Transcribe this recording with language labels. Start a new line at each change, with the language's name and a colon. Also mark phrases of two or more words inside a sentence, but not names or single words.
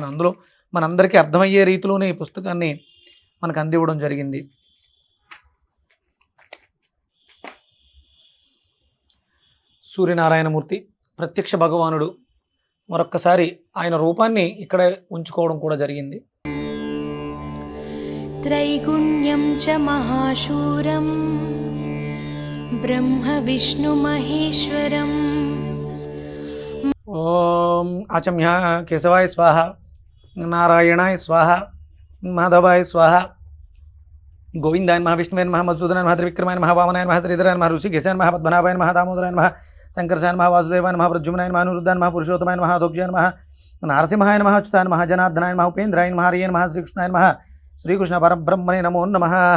Telugu: అందులో మనందరికీ అర్థమయ్యే రీతిలోనే ఈ పుస్తకాన్ని మనకు అందివ్వడం జరిగింది. సూర్యనారాయణమూర్తి ప్రత్యక్ష భగవానుడు. మరొక్కసారి ఆయన రూపాన్ని ఇక్కడ ఉంచుకోవడం కూడా జరిగింది.
Sanskrit: त्रैगुण्यं च महाशूरं ब्रह्म विष्णु महेश्वरम्। ओम आचम्य केशवाय स्वाहा, नारायणाय स्वाहा, माधवाय स्वाहा, गोविंदाय नमः, विष्णुवे नमः, मधुसूदनाय नमः, त्रिविक्रमाय नमः, वामनाय नमः, श्रीधराय नमः, ऋषिकेशाय नमः, पद्मनाभाय नमः, दामोदराय नमः, शंकरसाय नमः, वासुदेवाय नमः, प्रद्युम्नाय नमः, अनिरुद्धाय नमः, पुरुषोत्तमाय नमः, अधोक्षाय नमः, नारसिंहाय नमः, अच्युताय नमः, जनार्दनाय नमः, उपेन्द्राय नमः, हरिये नमः, श्रीकृष्णाय नमः, श्रीकृष्ण परब्रह्मणे नमो नमः।